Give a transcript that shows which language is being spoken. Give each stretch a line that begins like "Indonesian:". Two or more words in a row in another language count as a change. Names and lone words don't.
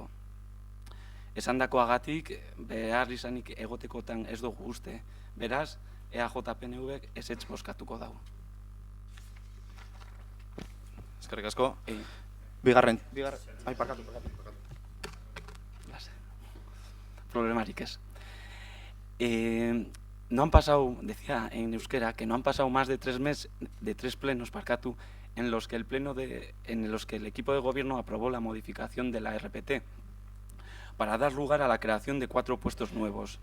Basque: Esandakoagatik behar izanik egotekotan ez dugu uste. Beraz, EAJ-PNV ezetz bozkatuko dago. Eskerrik asko. Bigarren. Ai, parkatu. Problemarik ez.
Spanish: No han pasado, decía en euskera, que no han pasado más de 3 plenos, en los que el equipo de gobierno aprobó la modificación de la RPT para dar lugar a la creación de 4 puestos nuevos.